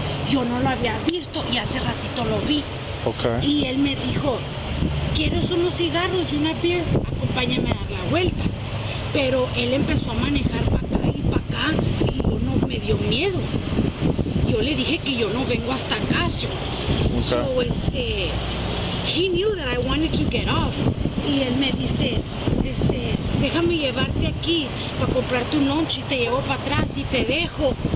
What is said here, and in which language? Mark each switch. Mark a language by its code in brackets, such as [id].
[es] Yo no lo había visto y hace ratito lo vi. Ok. Y él me dijo, ¿quieres unos cigarros y una beer? Acompáñame a dar la vuelta. Pero él empezó a manejar para acá y para acá y yo no me dio miedo. Yo le dije que yo no vengo hasta acá. [en] So, he knew that I wanted to get off. [es] Y él me dice, déjame llevarte aquí para comprarte un lunch y te llevo para atrás y te dejo.